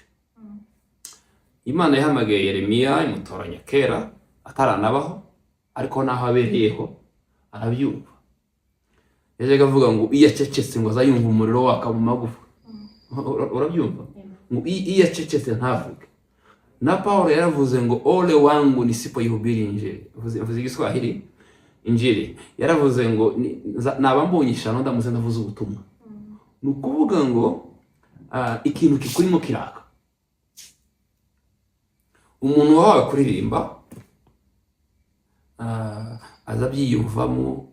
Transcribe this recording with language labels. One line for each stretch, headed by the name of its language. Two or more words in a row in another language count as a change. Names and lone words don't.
Kinyarwanda: Imana yahamagaye Yeremiya imutoranya kera ataranabaho, ariko naho abereyeho arabyumva. Yaje avuga ngo iyo acecetse ngo azayumva umuriro waka mu magufa. Urabyumva? Ngo iyo acecetse ntavuge. Na Paulo yaravuze ngo
Swahili: ole wangu nisipoihubiri injili.
Kinyarwanda: Avuze Igiswahili injili. Yaravuze ngo naba mbonye ishano ndamuze ndavuze ubutumwa. Nukuvuga ngo ikintu kikurimo kiraka. Umuntu wawe kuririmba azabyiyumvamo.